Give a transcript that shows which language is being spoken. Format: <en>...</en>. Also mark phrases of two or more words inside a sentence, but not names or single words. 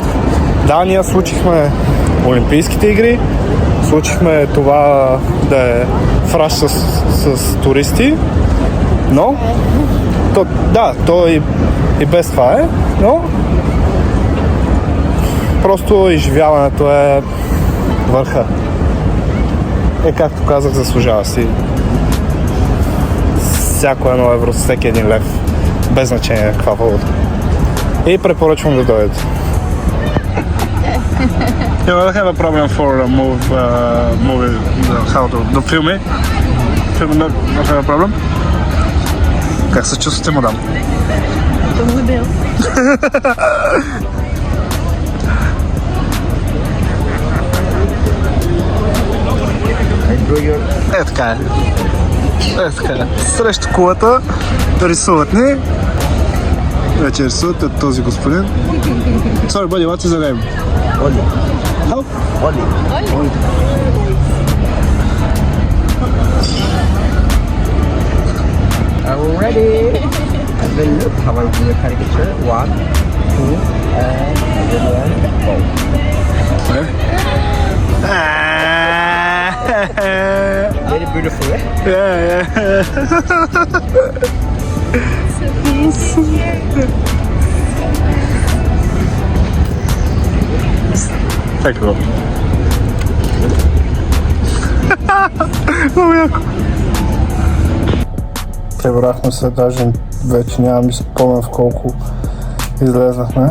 <bg>Да, ние случихме Олимпийските игри, случихме това да е фраш с туристи, но то и без това е, но просто изживяването е върха. Както казах, заслужава си всяко 1 евро, всеки 1 лев, без значение каква валута. И препоръчвам да дойдете.</bg> <en>You will have a problem for a movie, how to film it? Film not have a problem?</en> <bg>Как се чувствате, мадам? Любил. Така е. Така е. Срещу кулата рисуват ни. Вече рисуват от този господин.</bg> <en>Sorry, buddy, what's his name? Oli. How? Oli. Oli. Are we ready? And then look how I do a caricature. 1, 2, and then 1, go. Very beautiful, eh? Yeah. Isso.</en> <bg>Така го. Много яко. Прибрахме се, даже вече нямам и спомен в колко излезнахме.</bg>